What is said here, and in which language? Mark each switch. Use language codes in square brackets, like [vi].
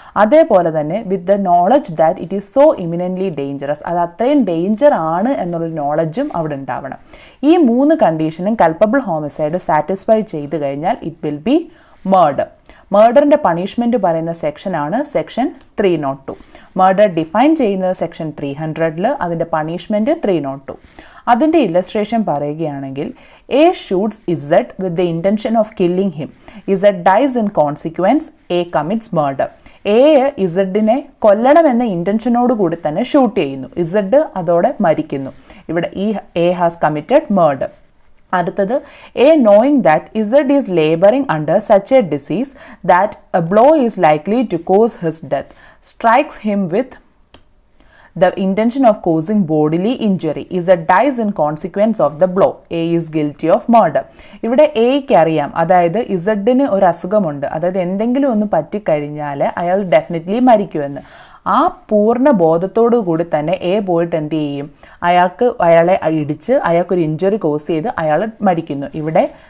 [ml] അതേപോലെ തന്നെ [en] with the knowledge that it is so eminently dangerous, [ml] അത് അത്രയും ഡേഞ്ചർ ആണ് എന്നുള്ളൊരു നോളജും അവിടെ ഉണ്ടാവണം. ഈ 3 കണ്ടീഷനും കൾപ്പബിൾ ഹോമിസൈഡ് സാറ്റിസ്ഫൈ ചെയ്ത് കഴിഞ്ഞാൽ [en] It will be murder. [ml] മർഡറിൻ്റെ punishment പറയുന്ന സെക്ഷനാണ് സെക്ഷൻ 302. മർഡർ ഡിഫൈൻ ചെയ്യുന്നത് സെക്ഷൻ 300, അതിൻ്റെ പണിഷ്മെൻറ്റ് 302. അതിൻ്റെ ഇല്ലസ്ട്രേഷൻ പറയുകയാണെങ്കിൽ, [en] A shoots Izard with the intention of killing him. Izard dies in consequence. A commits murder. [ml] A ഇസഡിനെ കൊല്ലണമെന്ന ഇൻറ്റൻഷനോട് കൂടി തന്നെ ഷൂട്ട് ചെയ്യുന്നു, ഇസഡ് അതോടെ മരിക്കുന്നു. ഇവിടെ ഈ [en] A has committed murder. [ml] അടുത്തത്, [en] A knowing that Izard is laboring under such a disease that a blow is likely to cause his death, strikes him with the intention of causing bodily injury. Izard dies in consequence of the blow. A is guilty of murder. [ml] ഇവിടെ എയ്ക്ക് അറിയാം, അതായത് ഇസഡിന് ഒരു അസുഖമുണ്ട്, അതായത് എന്തെങ്കിലും ഒന്ന് പറ്റിക്കഴിഞ്ഞാൽ അയാൾ ഡെഫിനറ്റ്ലി മരിക്കുമെന്ന്. ആ പൂർണ്ണ ബോധത്തോടു കൂടി തന്നെ എ പോയിട്ട് എന്ത് ചെയ്യും, അയാളെ ഇടിച്ച് അയാൾക്കൊരു ഇഞ്ചുറി കോസ് ചെയ്ത് അയാൾ മരിക്കുന്നു. ഇവിടെ